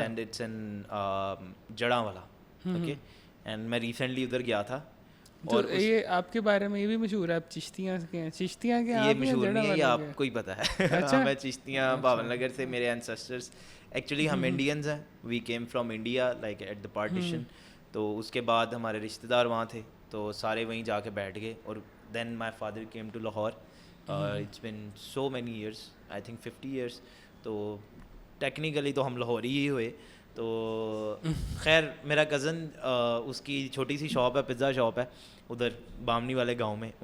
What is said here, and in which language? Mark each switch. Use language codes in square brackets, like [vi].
[en] And it's in Jaranwala. [ur] Okay, and میں recently ادھر گیا تھا. اور یہ آپ کے بارے میں یہ بھی مشہور ہے, آپ چشتیاں کے ہیں. چشتیاں کے یہ مشہور نہیں ہے, یہ آپ کو ہی پتہ ہے. میں چشتیاں باون نگر سے, میرے اینسسٹرس ایکچولی ہم انڈینز ہیں. [en] We came from India like at the partition. [ur] تو اس کے بعد ہمارے رشتہ دار وہاں تھے تو سارے وہیں جا کے بیٹھ گئے. [en] اور then my father came to Lahore. It's been so many years, I think 50 years. [ur] تو ٹیکنیکلی تو ہم لاہوری ہی ہوئے. تو خیر میرا کزن, اس کی چھوٹی سی شاپ ہے, پزا شاپ ہے ادھر بامنی والے گاؤں میں.